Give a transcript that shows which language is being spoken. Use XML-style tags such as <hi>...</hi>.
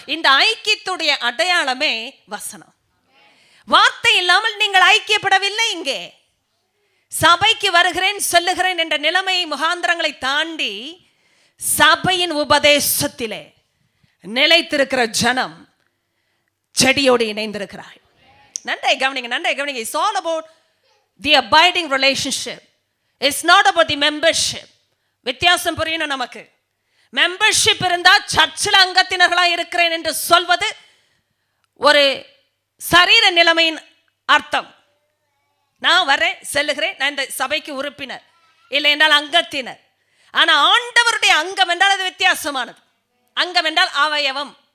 <ta>இந்த ஐக்கியத்துடைய அடையாளமே வசனம். வார்த்தை இல்லாமல் நீங்கள் ஐக்கியப்படவில்லை. இங்கே சபைக்கு வருகிறேன் சொல்லுகிறேன் என்ற நிலைமை முகாந்திரங்களை தாண்டி சபையின் உபதேசத்திலே நிலைத்திருக்கிற ஜனம் செடியோடு இணைந்திருக்கிறார்கள். நன்றை கவனிங்க.</ta> <en>It's all about the abiding relationship. It's not about the membership.</en> <ta>வித்தியாசம் புரியணும் நமக்கு. மெம்பர்ஷிப் இருந்தா சர்ச்சில் அங்கத்தினர்களாக இருக்கிறேன் என்று சொல்வது ஒரு சரீர நிலைமையின் அர்த்தம். நான் வரேன் செல்லுகிறேன், நான் இந்த சபைக்கு உறுப்பினர், இல்லை என்றால் அங்கத்தினர். ஆனா ஆண்டவருடைய அங்கம் என்றால் அது வித்தியாசமானது. அங்கம் என்றால் அவயவம்.</ta>